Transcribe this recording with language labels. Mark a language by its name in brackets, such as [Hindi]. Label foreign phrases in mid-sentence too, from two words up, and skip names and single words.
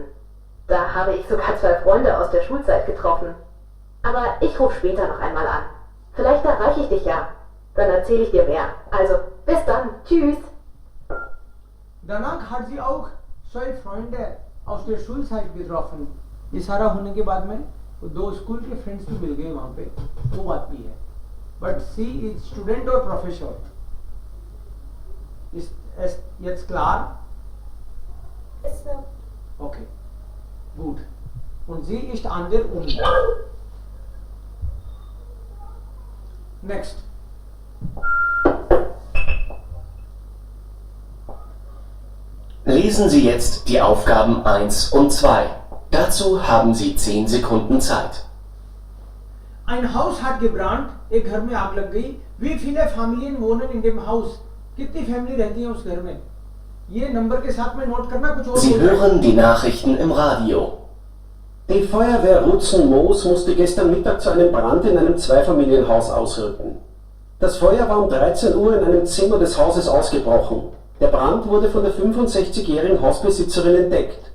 [German] Da habe ich sogar 2 Freunde aus der Schulzeit getroffen. Aber ich rufe später noch einmal an. Vielleicht erreiche ich dich ja. Dann erzähle ich dir mehr. Also, bis dann. Tschüss. Danach hat sie auch 2 Freunde aus der Schulzeit getroffen। [Hindi] ये सारा होने के बाद में 2 स्कूल के फ्रेंड्स भी मिल गए वहां पे, वो बात भी है। [English] But she is student और प्रोफेसर। [German] Ist jetzt klar? Ist so. Okay, gut. Und sie ist an der Uni. [English] Next. [German] Lesen Sie jetzt die Aufgaben 1 und 2. Dazu haben Sie 10 Sekunden Zeit. Ein Haus hat gebrannt, [Hindi] एक घर में आग लग गई. [German] Wie viele Familien wohnen in dem Haus? [Hindi] कितनी फैमिली रहती है उस घर में? ये नंबर के साथ में नोट करना. कुछ और [German] Sie hören die Nachrichten im Radio. Die Feuerwehr Rutzen-Moos musste gestern Mittag zu einem Brand in einem Zweifamilienhaus ausrücken. Das Feuer war um 13 Uhr in einem Zimmer des Hauses ausgebrochen. Der Brand wurde von der 65-jährigen Hausbesitzerin entdeckt.